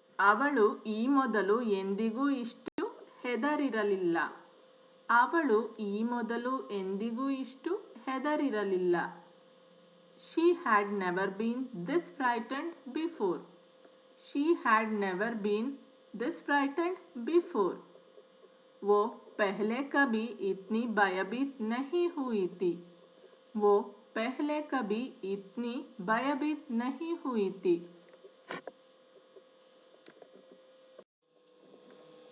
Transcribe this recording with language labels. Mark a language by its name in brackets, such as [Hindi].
[Kannada] ಅವಳು ಈ ಮೊದಲು ಎಂದಿಗೂ ಇಷ್ಟು ಹೆದರಿರಲಿಲ್ಲ. ಅವಳು ಈ ಮೊದಲು ಎಂದಿಗೂ ಇಷ್ಟು ಹೆದರಿರಲಿಲ್ಲ. [English] She had never been this frightened before. She had never been this frightened before. [Hindi] वो पहले कभी इतनी भयभीत नहीं हुई थी. वो पहले कभी इतनी भयभीत नहीं हुई थी. [English] For more information, can also visit our website